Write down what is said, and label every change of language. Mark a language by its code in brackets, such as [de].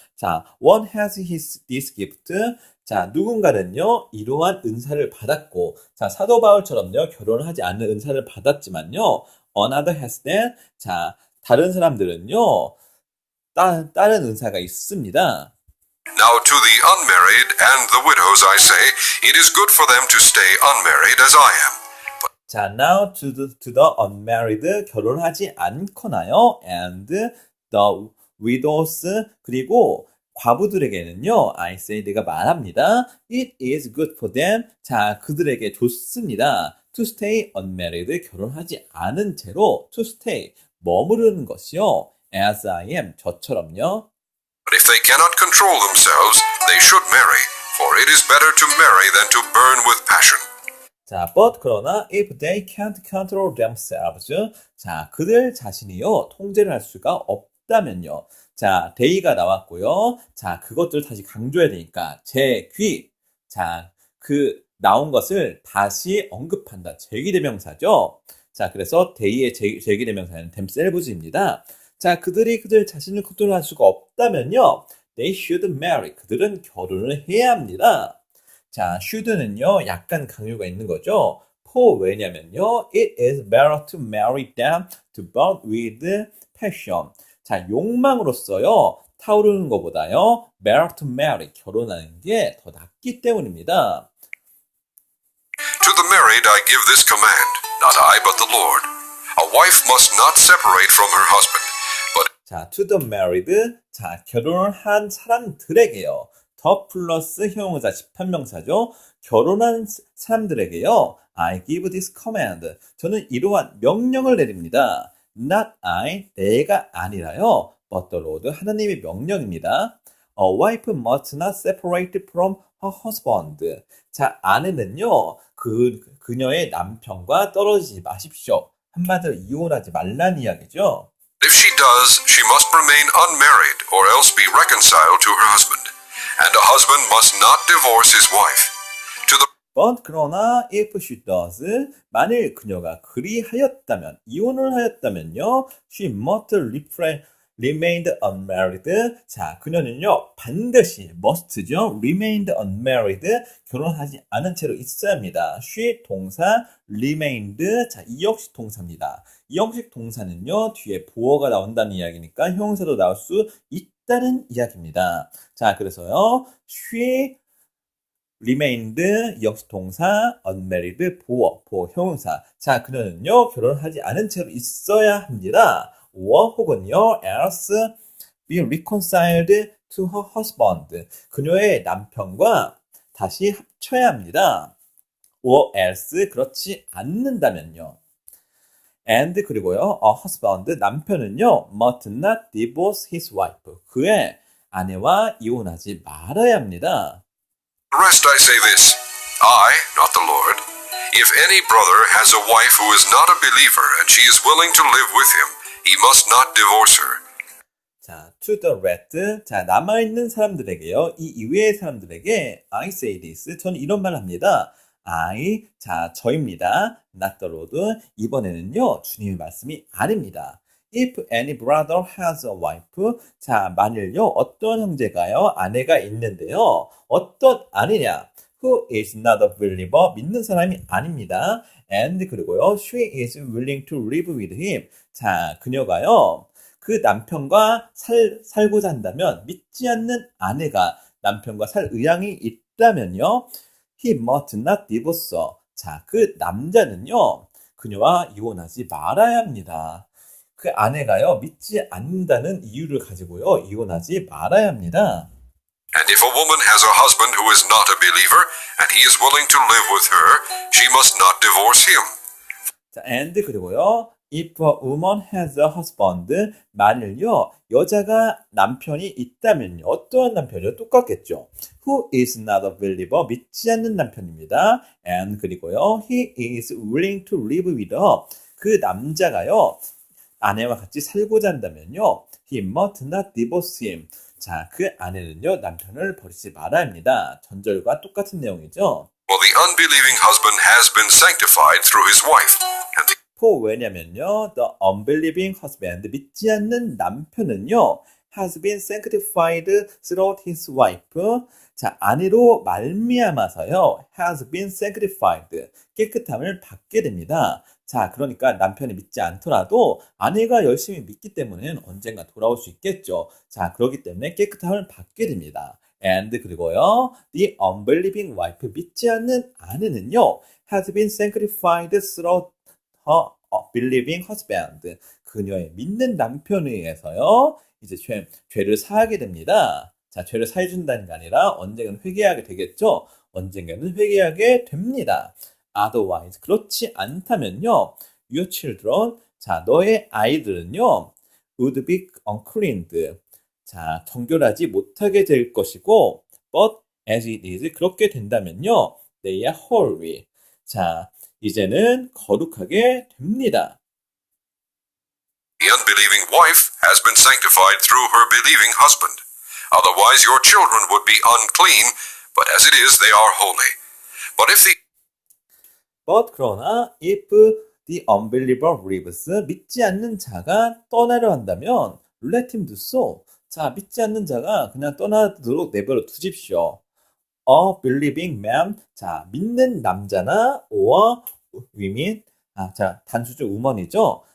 [en] 자, one has this gift. [ko] 자, 누군가는요, 이러한 은사를 받았고, 자, 사도 바울처럼요, 결혼을 하지 않는 은사를 받았지만요, [en] another has that. [ko] 자, 다른 사람들은요, 다른 은사가 있습니다. [en] Now to the unmarried and the widows I say, it is good for them to stay unmarried as I am. 자, now to the unmarried, [ko] 결혼하지 않거나요, [en] and the widows, [ko] 그리고 과부들에게는요, [en] I say, [ko] 내가 말합니다. [en] It is good for them. [ko] 자, 그들에게 좋습니다. [en] To stay unmarried, [ko] 결혼하지 않은 채로 [en] to stay, [ko] 머무르는 것이요. [en] as I am, [ko] 저처럼요. [en] But if they cannot control themselves, they should marry, for it is better to marry than to burn with passion. [ko] 자, but 그러나 [en] if they can't control themselves, [ko] 자, 그들 자신이요 통제를 할 수가 없다면요. 자, they가 나왔고요. 자, 그것들 다시 강조해야 되니까 제 귀, 자, 그 나온 것을 다시 언급한다. 제기대명사죠. 자, 그래서 they의 제기대명사는 themselves입니다. 자, 그들이 그들 자신을 컨트롤할 수가 없다면요. [en] They should marry. [ko] 그들은 결혼을 해야 합니다. 자, should는요, 약간 강요가 있는 거죠. [en] for [ko] 왜냐면요, [en] it is better to marry than to burn with passion. [ko] 자, 욕망으로서요, 타오르는 것보다요, [en] better to marry, [ko] 결혼하는 게 더 낫기 때문입니다. [en] To the married I give this command, not I but the Lord. A wife must not separate from her husband, but [ko] 자, [en] to the married, [ko] 자, 결혼을 한 사람들에게요. 더 플러스 형용사 집합명사죠. 결혼한 사람들에게요. [en] I give this command. [ko] 저는 이러한 명령을 내립니다. [en] Not I, [ko] 내가 아니라요. [en] But the Lord, [ko] 하나님의 명령입니다. [en] A wife must not separate from her husband. [ko] 자, 아내는요. 그녀의 남편과 떨어지지 마십시오. 한마디로 이혼하지 말라는 이야기죠. [en] if she does, she must remain unmarried or else be reconciled to her husband. And a husband must not divorce his wife. To the But [ko] 그러나 [en] if she does, [ko] 만일 그녀가 그리하였다면, 이혼을 하였다면요, [en] she must remain unmarried. [ko] 자, 그녀는요, 반드시 must죠, [en] remained unmarried, [ko] 결혼하지 않은 채로 있어야 합니다. she 동사, remained, 자, 이형식 동사입니다. 이형식 동사는요, 뒤에 보어가 나온다는 이야기니까 형용사도 나올 수 있다는 이야기입니다. 자, 그래서요, [en] she remained [ko] 이형식 동사, unmarried 보어 형용사. 자, 그녀는요, 결혼하지 않은 채로 있어야 합니다. [en] or [ko] 혹은요, [en] else be reconciled to her husband. [ko] 그녀의 남편과 다시 합쳐야 합니다. [en] or else [ko] 그렇지 않는다면요. [en] and [ko] 그리고요, [en] a husband [ko] 남편은요, [en] must not divorce his wife. [ko] 그의 아내와 이혼하지 말아야 합니다. [en] The rest I say this, I, not the Lord. If any brother has a wife who is not a believer and she is willing to live with him, he must not divorce her. 자, to the rest. [ko] 자, 남아있는 사람들에게요. 이 이외의 사람들에게 [en] I say this. [ko] 저는 이런 말을 합니다. I, 자, 저입니다. [en] not the Lord. [ko] 이번에는요, 주님의 말씀이 아닙니다. [en] If any brother has a wife. [ko] 자, 만일요, 어떤 형제가요, 아내가 있는데요. 어떤 아내냐? [en] Who is not a believer. [ko] 믿는 사람이 아닙니다. [en] And [ko] 그리고요, [en] she is willing to live with him. [ko] 자, 그녀가요, 그 남편과 살고자 한다면, 믿지 않는 아내가 남편과 살 의향이 있다면요, [en] he must not divorce. [ko] 자, 그 남자는요, 그녀와 이혼하지 말아야 합니다. 그 아내가요, 믿지 않는다는 이유를 가지고요, 이혼하지 말아야 합니다. [en] And if a woman has a husband who is not a believer and he is willing to live with her, she must not divorce him. 자, and [ko] 그리고요, [en] if a woman has a husband, [ko] 만일요, 여자가 남편이 있다면요, 어떠한 남편이요? 똑같겠죠. [en] Who is not a believer, [ko] 믿지 않는 남편입니다. [en] And [ko] 그리고요, [en] he is willing to live with her. [ko] 그 남자가요, 아내와 같이 살고자 한다면요, [en] he must not divorce him. [ko] 자, 그 아내는요, 남편을 버리지 말아야 합니다. 전절과 똑같은 내용이죠. [en] Well, the unbelieving husband has been sanctified through his wife, and the for [ko] 왜냐면요, [en] the unbelieving husband, [ko] 믿지 않는 남편은요, [en] has been sanctified through his wife. [ko] 자, 아내로 말미암아서요, [en] has been sanctified, [ko] 깨끗함을 받게 됩니다. 자, 그러니까 남편이 믿지 않더라도 아내가 열심히 믿기 때문에 언젠가 돌아올 수 있겠죠. 자, 그렇기 때문에 깨끗함을 받게 됩니다. [en] And [ko] 그리고요, [en] the unbelieving wife, [ko] 믿지 않는 아내는요, [en] has been sanctified through her believing husband. [ko] 그녀의 믿는 남편에 의해서요, 이제 죄를 사하게 됩니다. 자, 죄를 사해준다는 게 아니라 언젠가는 회개하게 되겠죠. 언젠가는 회개하게 됩니다. Otherwise, 그렇지 않다면요, [en] your children, [ko] 자, 너의 아이들은요, [en] would be uncleaned. [ko] 자, 정결하지 못하게 될 것이고, [en] but as it is, [ko] 그렇게 된다면요, [en] they are holy. [ko] 자, 이제는 거룩하게 됩니다. [en] The unbelieving wife has been sanctified through her believing husband. Otherwise your children would be unclean, but as it is they are holy. But if the But [ko] 그러나 [en] if the unbeliever leaves, [ko] 믿지 않는 자가 떠나려 한다면 [en] let him do so. [ko] 자, 믿지 않는 자가 그냥 떠나도록 내버려 두십시오. [en] A believing man, [ko] 자, 믿는 남자나 [en] or women, [ko] 자, 단수죠, woman이죠.